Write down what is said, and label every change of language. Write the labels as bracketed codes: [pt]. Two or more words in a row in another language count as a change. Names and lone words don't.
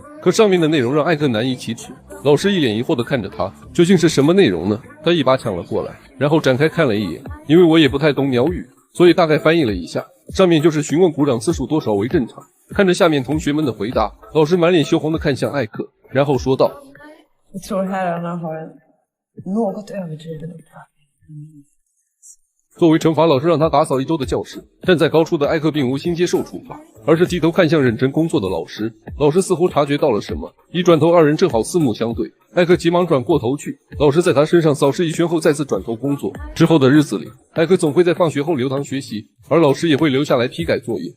[zh] 可上面的内容让艾克难以启齿。老师一脸疑惑地看着他，究竟是什么内容呢？他一把抢了过来，然后展开看了一眼。因为我也不太懂鸟语，所以大概翻译了一下。上面就是询问鼓掌次数多少为正常。看着下面同学们的回答，老师满脸羞红地看向艾克，然后说道 [sv] ：“Jag tror herrarna har en något överdriven uppfattning。” [zh] 作为惩罚，老师让他打扫一周的教室。站在高处的艾克并无心接受处罚，而是低头看向认真工作的老师。老师似乎察觉到了什么，一转头，二人正好四目相对。艾克急忙转过头去，老师在他身上扫视一圈后，再次转头工作。之后的日子里，艾克总会在放学后留堂学习，而老师也会留下来批改作业。